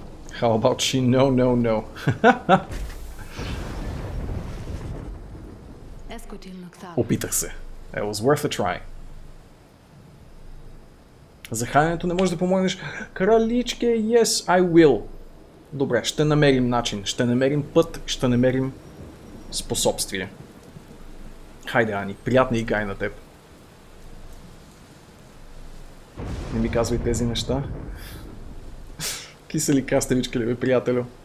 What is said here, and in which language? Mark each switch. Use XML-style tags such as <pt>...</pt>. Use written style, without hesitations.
<en>How about she? No.</en> <bg>Опитах се.</bg> <en>It was worth a try.</en> <bg>За храненето не можеш да помогнеш.</bg> <en>Краличке, yes, I will.</en> <bg>Добре, ще намерим начин, ще намерим път, ще намерим способствие. Хайде, Ани, приятна игра и на теб. Не ми казвай тези неща. Кисели краставички ли бе, приятелю?</bg>